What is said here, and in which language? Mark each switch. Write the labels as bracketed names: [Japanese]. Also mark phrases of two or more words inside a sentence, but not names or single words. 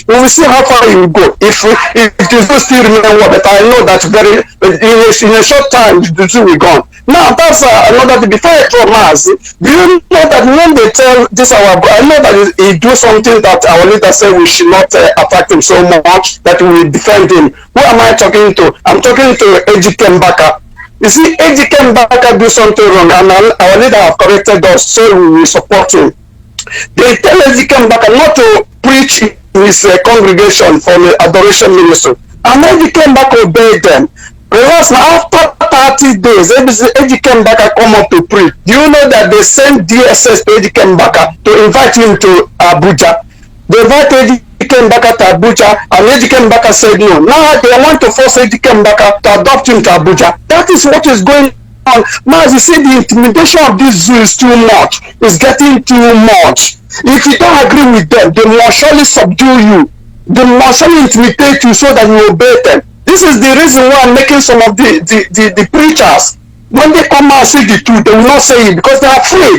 [English] We will see how far he will go. If it will still remain what, but I know that in a short time the two will gone. Now that's another thing. Before I throw Mazi, do you know that when they tell this I know that he do something that our leader said we should not attack him so much that we will defend him. Who am I talking to? I'm talking to Ejike Mbaka. You see, Ejike Mbaka do something wrong, and our leader have corrected us, so we will support him. They tell Ejike Mbaka not to preach in his congregation for the adoration ministry, and Ejike Mbaka obeyed them. Because now after 30 days, Ejike Mbaka come up to preach. Do you know that they sent DSS to Ejike Mbaka to invite him to Abuja? They invited Ejike Mbaka to Abuja, and Ejike Mbaka said no. Now they want to force Ejike Mbaka to adopt him to Abuja. That is what is going on. Now, as you see, the intimidation of this zoo is too much. It's getting too much. If you don't agree with them, they will surely subdue you. They will surely intimidate you so that you obey them. This is the reason why I'm making some of the preachers, when they come out and say the truth, they will not say it because they are afraid.